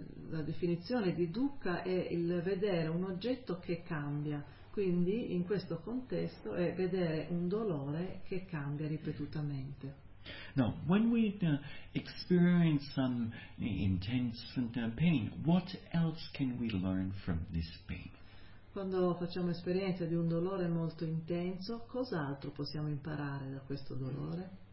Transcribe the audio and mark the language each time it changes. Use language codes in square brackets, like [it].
[it] La definizione di dukkha è il vedere un oggetto che cambia. Quindi, in questo contesto, è vedere un dolore che cambia ripetutamente. [en] Now, when we experience some intense pain, what else can we learn from this pain? [it] Quando facciamo esperienza di un dolore molto intenso, cos'altro possiamo imparare da questo dolore?